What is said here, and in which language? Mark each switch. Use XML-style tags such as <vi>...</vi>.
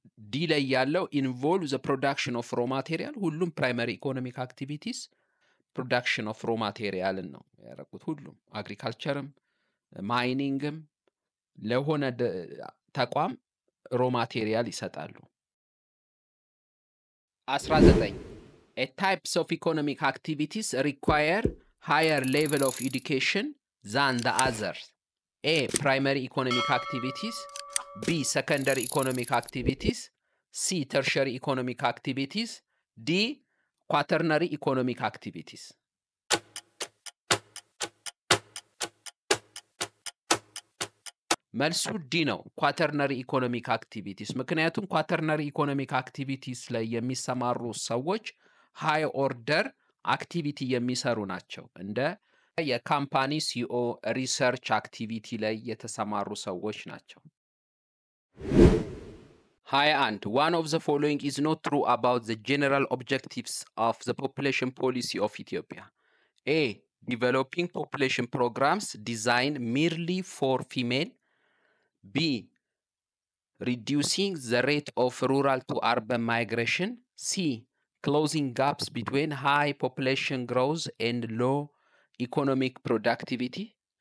<am>ዲ ላይ ያለው ኢንቮልቭ ዘ ፕሮዳክሽን ኦፍ ሮ ማቴሪያል ሁሉም ፕራይመሪ ኢኮኖሚክ አክቲቪቲስ ፕሮዳክሽን ኦፍ ሮ ማቴሪያልን ነው ያደረጉት። ሁሉም አግሪካልቸርም ማይኒንግም ለሆነ ተቋም ሮ ማቴሪያል ይሰጣሉ።</am> <en>19 A types of economic activities require higher level of education than the others. A primary economic activities, B secondary economic activities, C tertiary economic activities, D quaternary economic activities.</en> <am>መልሱ ዲ ነው፣ ኳተርነሪ ኢኮኖሚክ አክቲቪቲስ። ምክንያቱም ኳተርነሪ ኢኮኖሚክ አክቲቪቲስ ላይ የሚሰማሩ ሰዎች ሃይ ኦርደር አክቲቪቲ የሚሰሩ ናቸው። እንደ የካምፓኒ ሲኦ ሪሰርች አክቲቪቲ ላይ የተሰማሩ ሰዎች ናቸው።</am> <en>21 One of the following is not true about the general objectives of the population policy of Ethiopia. A developing population programs designed merely for female. B reducing the rate of rural to urban migration. C closing gaps between high population growth and low economic productivity.</en>